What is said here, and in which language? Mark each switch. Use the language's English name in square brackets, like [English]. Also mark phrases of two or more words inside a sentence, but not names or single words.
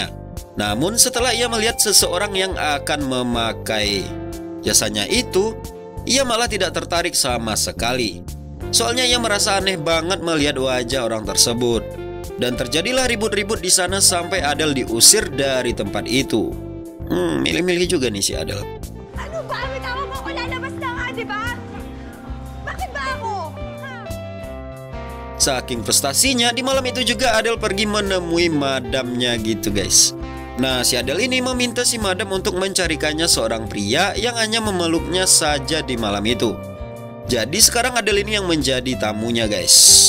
[Indonesian] Namun setelah ia melihat seseorang yang akan memakai jasanya itu, ia malah tidak tertarik sama sekali. Soalnya ia merasa aneh banget melihat wajah orang tersebut. Dan terjadilah ribut-ribut di sana sampai Adel diusir dari tempat itu. Milih-milih juga nih si Adel. [Filipino] Ano ba? Bitawan mo ako, lalabas na nga, di ba? Bakit ba ako? [Indonesian] Saking frustasinya, di malam itu juga Adel pergi menemui madamnya gitu guys. Nah, si Adel ini meminta si madam untuk mencarikannya seorang pria yang hanya memeluknya saja di malam itu. Jadi sekarang Adel ini yang menjadi tamunya guys.